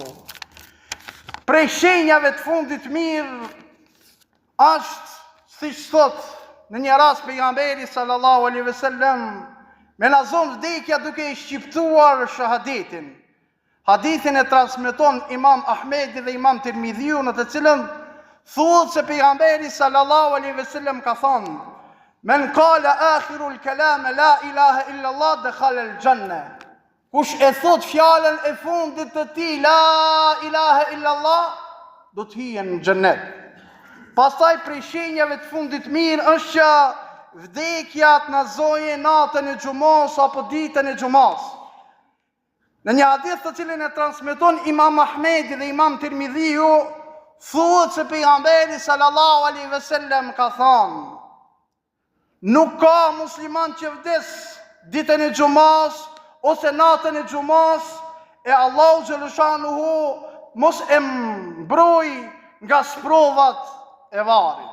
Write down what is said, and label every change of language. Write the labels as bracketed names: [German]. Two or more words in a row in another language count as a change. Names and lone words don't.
[Albanian] Prej shenjave të fundit mirë është, siç thot në një rast pejgamberi [Arabic] صلى الله عليه وسلم, [Albanian] me na zonë vdekja duke i shqiptuar shahadetin. Hadithin e transmeton Imam Ahmedi dhe Imam Tirmidhiu, në të cilën thuhet se pejgamberi [Arabic] صلى الله عليه وسلم [Albanian] ka thënë: [Arabic] "من قال آخر الكلام لا إله إلا الله دخل الجنة." [Albanian] Kush e thot fjalën e fundit të tij [Arabic] لا إله إلا الله, [Albanian] do të hijë në xhennet. Pastaj prej shenjave të fundit mirë është që vdekja të na zoje natën e xumos apo ditën e xumos. Në një hadith të cilin e transmeton Imam Ahmedi dhe Imam Tirmidhiu, thuhet se pejgamberi [Arabic] صلى الله عليه وسلم [Albanian] ka thënë: "Nuk ka musliman që vdes ditën e xumos ose natën e xumos e Allahu xhaleshanuhu mos e mbroj nga sprovat e varrit."